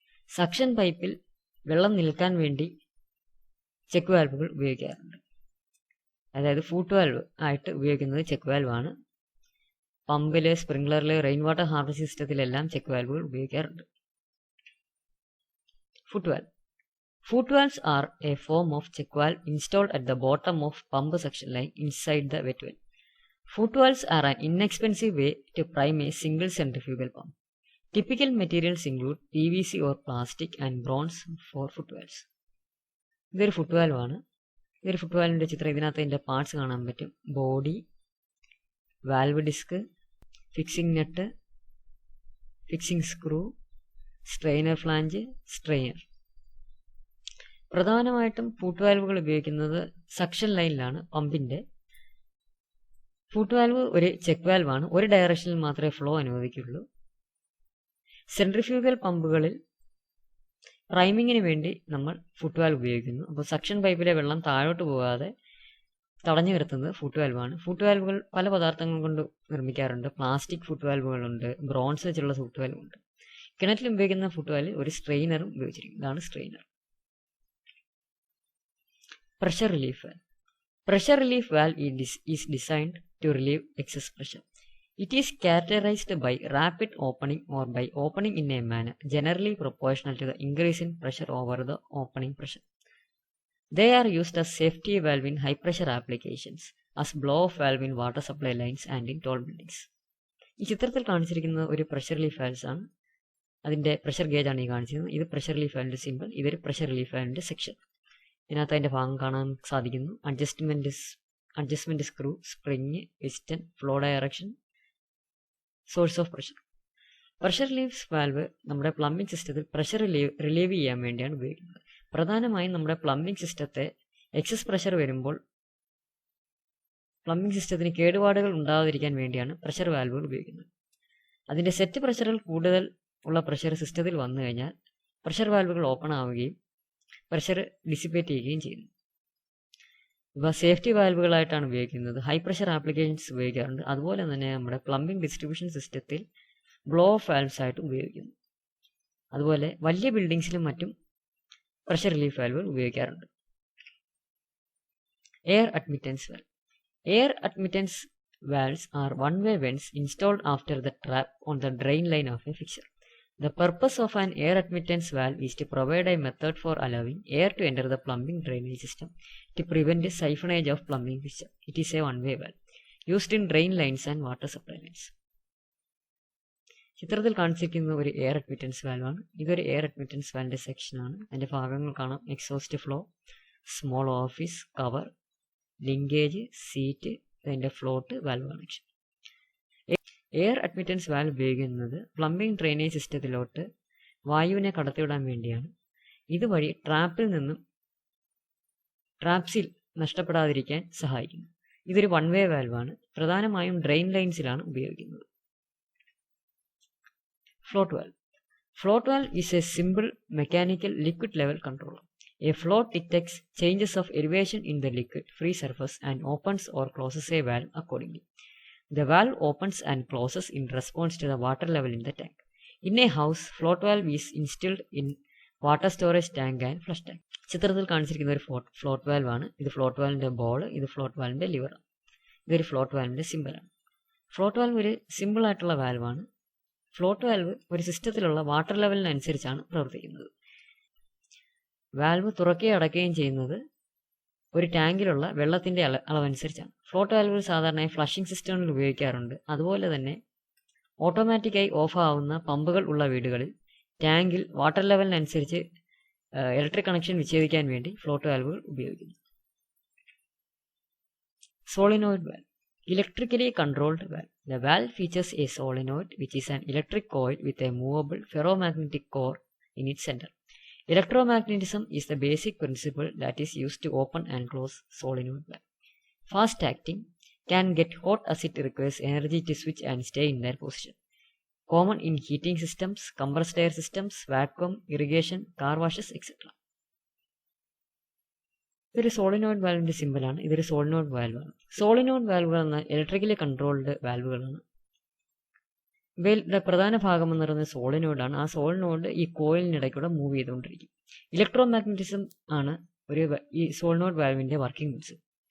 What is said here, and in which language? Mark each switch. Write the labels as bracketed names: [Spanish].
[Malayalam] Suction പൈപ്പിൽ വെള്ളം നിൽക്കാൻ വേണ്ടി ചെക്ക് വാൽവുകൾ ഉപയോഗിക്കാറുണ്ട്. അതായത് ഫൂട്ട് വാൽവ് ആയിട്ട് ഉപയോഗിക്കുന്നത് ചെക്ക് വാൽവാണ്. പമ്പിൽ, സ്പ്രിംഗ്ലറിൽ, റെയിൻ വാട്ടർ ഹാർവെസ്റ്റിംഗ് സിസ്റ്റത്തിലെല്ലാം ചെക്ക് വാൽവുകൾ ഉപയോഗിക്കാറുണ്ട്. Foot valve. [English] Foot valves are a form of check valve installed at the bottom of pump suction line inside the wet well. Foot valves are an inexpensive way to prime a single centrifugal pump. Typical materials include PVC or plastic and bronze for foot valves. [Malayalam] ഇതൊരു foot വാൽവാണ്. ഇതൊരു foot വാൽവിൻ്റെ ചിത്രം. ഇതിനകത്ത് ഇതിൻ്റെ parts കാണാൻ പറ്റും. Body, valve disk, fixing net, fixing screw, strainer flange, strainer. പ്രധാനമായിട്ടും foot വാൽവുകൾ ഉപയോഗിക്കുന്നത് സക്ഷൻ ലൈനിലാണ്. പമ്പിൻ്റെ ഫൂട്ട് വാൽവ് ഒരു ചെക്ക് വാൽവാണ്. ഒരു ഡയറക്ഷനിൽ മാത്രമേ ഫ്ലോ അനുവദിക്കുള്ളൂ. സെൻട്രിഫ്യൂഗൽ പമ്പുകളിൽ പ്രൈമിങ്ങിന് വേണ്ടി നമ്മൾ ഫുട്ട് വാൽവ് ഉപയോഗിക്കുന്നു. അപ്പോൾ സക്ഷൻ പൈപ്പിലെ വെള്ളം താഴോട്ട് പോകാതെ തടഞ്ഞു നിർത്തുന്നത് ഫുട്ട് വാൽവാണ്. ഫുട്ട് വാൽവുകൾ പല പദാർത്ഥങ്ങൾ കൊണ്ട് നിർമ്മിക്കാറുണ്ട്. പ്ലാസ്റ്റിക് ഫുട്ട് വാൽവുകളുണ്ട്, ബ്രോൺസ് വെച്ചുള്ള ഫുട്ട് വാൽവുണ്ട്. കിണറ്റിൽ ഉപയോഗിക്കുന്ന ഫുട്ട് വാൽവ് ഒരു സ്ട്രെയിനറും ഉപയോഗിച്ചിരിക്കും. ഇതാണ് strainer. [English] Pressure relief valve. Pressure relief valve is designed to relieve excess pressure. It is characterized by rapid opening or by opening in a manner generally proportional to the increase in pressure over the opening pressure. They are used as safety valve in high pressure applications, as blow-off valve in water supply lines and in tall buildings. [Malayalam] ഈ ചിത്രത്തിൽ കാണിച്ചിരിക്കുന്നത് ഒരു pressure relief valves ആണ്. അതിൻ്റെ pressure gauge ആണ് ഈ കാണിച്ചിരിക്കുന്നത്. ഇത് പ്രഷർ റിലീഫ് വാൽവിൻ്റെ സിമ്പിൾ. ഇതൊരു പ്രഷർ റിലീഫ് വാൽവിൻ്റെ സെക്ഷൻ. ഇതിനകത്ത് അതിൻ്റെ ഭാഗം കാണാൻ സാധിക്കുന്നു. Adjustment screw, spring, piston, flow direction, source of pressure. Pressure relief valve നമ്മുടെ പ്ലംബിംഗ് സിസ്റ്റത്തിൽ പ്രഷർ റിലീവ് ചെയ്യാൻ വേണ്ടിയാണ് ഉപയോഗിക്കുന്നത്. പ്രധാനമായും നമ്മുടെ പ്ലംബിംഗ് സിസ്റ്റത്തെ എക്സസ് പ്രഷർ വരുമ്പോൾ പ്ലംബിംഗ് സിസ്റ്റത്തിന് കേടുപാടുകൾ ഉണ്ടാകാതിരിക്കാൻ വേണ്ടിയാണ് പ്രഷർ വാൽവുകൾ ഉപയോഗിക്കുന്നത്. അതിൻ്റെ സെറ്റ് പ്രഷറിൽ കൂടുതൽ ഉള്ള പ്രഷർ സിസ്റ്റത്തിൽ വന്നു കഴിഞ്ഞാൽ പ്രഷർ വാൽവുകൾ ഓപ്പൺ ആവുകയും പ്രഷർ ഡിസിപ്പേറ്റ് ചെയ്യുകയും ചെയ്യുന്നു. ഇവ സേഫ്റ്റി വാൽവുകളായിട്ടാണ് ഉപയോഗിക്കുന്നത്. ഹൈ പ്രഷർ ആപ്ലിക്കേഷൻസ് ഉപയോഗിക്കാറുണ്ട്. അതുപോലെ തന്നെ നമ്മുടെ പ്ലംബിംഗ് ഡിസ്ട്രിബ്യൂഷൻ സിസ്റ്റത്തിൽ ബ്ലോ ഓഫ് വാൽവ്സ് ആയിട്ട് ഉപയോഗിക്കുന്നു. അതുപോലെ വലിയ ബിൽഡിങ്സിലും മറ്റും പ്രഷർ റിലീഫ് വാൽവുകൾ ഉപയോഗിക്കാറുണ്ട്. Air admittance valve. [English] Air admittance valves are one-way vents installed after the trap on the drain line of a fixture. The purpose of an air admittance valve is to provide a method for allowing air to enter the plumbing drainage system to prevent siphonage of plumbing fixture. It is a one-way valve used in drain lines and water supply lines. [Malayalam] ചിത്രത്തിൽ കാണിച്ചിരിക്കുന്ന ഒരു air admittance വാൽവാണ്. ഇതൊരു air admittance വാൽവിൻ്റെ സെക്ഷനാണ്. അതിൻ്റെ ഭാഗങ്ങൾ കാണാം. Exhaust flow, small office, cover, linkage, seat, അതിൻ്റെ float, valve connection. Air admittance valve ഉപയോഗിക്കുന്നത് പ്ലംബിംഗ് ഡ്രെയിനേജ് സിസ്റ്റത്തിലോട്ട് വായുവിനെ കടത്തിവിടാൻ വേണ്ടിയാണ്. ഇതുവഴി ട്രാപ്സിൽ നഷ്ടപ്പെടാതിരിക്കാൻ സഹായിക്കുന്നു. ഇതൊരു വൺ വേ വാൽവാണ്. പ്രധാനമായും ഡ്രെയിൻ ലൈൻസിലാണ് ഉപയോഗിക്കുന്നത്. [English] Float valve. Float valve is a simple mechanical liquid level controller. A float detects changes of elevation in the liquid free surface and opens or closes a valve accordingly. The valve opens and closes in response to the water level in the tank. In a house, float valve is installed in water storage tank and flush tank. [Malayalam] ചിത്രത്തിൽ കാണിച്ചിരിക്കുന്ന ഒരു float valve ആണ്. ഇത് float വാൽവിൻ്റെ ball, ഇത് float വാൽവിൻ്റെ liver. ഇതൊരു float വാൽവിൻ്റെ സിമ്പിളാണ്. Float valve ഒരു simple ആയിട്ടുള്ള വാൽവാണ്. ഫ്ലോട്ട് വാൽവ് ഒരു സിസ്റ്റത്തിലുള്ള വാട്ടർ ലെവലിനനുസരിച്ചാണ് പ്രവർത്തിക്കുന്നത്. വാൽവ് തുറക്കുകയും അടയ്ക്കുകയും ചെയ്യുന്നത് ഒരു ടാങ്കിലുള്ള വെള്ളത്തിൻ്റെ അളവനുസരിച്ചാണ്. ഫ്ലോട്ട് വാൽവുകൾ സാധാരണയായി ഫ്ലഷിംഗ് സിസ്റ്റങ്ങളിൽ ഉപയോഗിക്കാറുണ്ട്. അതുപോലെ തന്നെ ഓട്ടോമാറ്റിക്കായി ഓഫ് ആവുന്ന പമ്പുകൾ ഉള്ള വീടുകളിൽ ടാങ്കിൽ വാട്ടർ ലെവലിനനുസരിച്ച് ഇലക്ട്രിക് കണക്ഷൻ വിച്ഛേദിക്കാൻ വേണ്ടി ഫ്ലോട്ട് വാൽവുകൾ ഉപയോഗിക്കുന്നു. Solenoid valve. [English] Electrically controlled valve. The valve features a solenoid, which is an electric coil with a movable ferromagnetic core in its center. Electromagnetism is the basic principle that is used to open and close solenoid valve. Fast acting, can get hot as it requires energy to switch and stay in their position. Common in heating systems, compressed air systems, vacuum, irrigation, car washes, etc. [Malayalam] ഇതൊരു solenoid വാൽവിൻ്റെ സിമ്പിളാണ്. ഇതൊരു solenoid വാൽവാണ്. Solenoid വാൽവുകൾ എന്നാൽ electrically controlled വാൽവുകളാണ്. ഇവയുടെ പ്രധാന ഭാഗം എന്ന് പറയുന്നത് സോളിനോയിഡാണ്. ആ സോളിനോയിഡ് ഈ കോയിലിനിടയ്ക്കൂടെ മൂവ് ചെയ്തുകൊണ്ടിരിക്കും. ഇലക്ട്രോമാഗ്നറ്റിസം ആണ് ഈ സോളിനോയിഡ് വാൽവിൻ്റെ വർക്കിംഗ് പ്രിൻസിപ്പിൾ.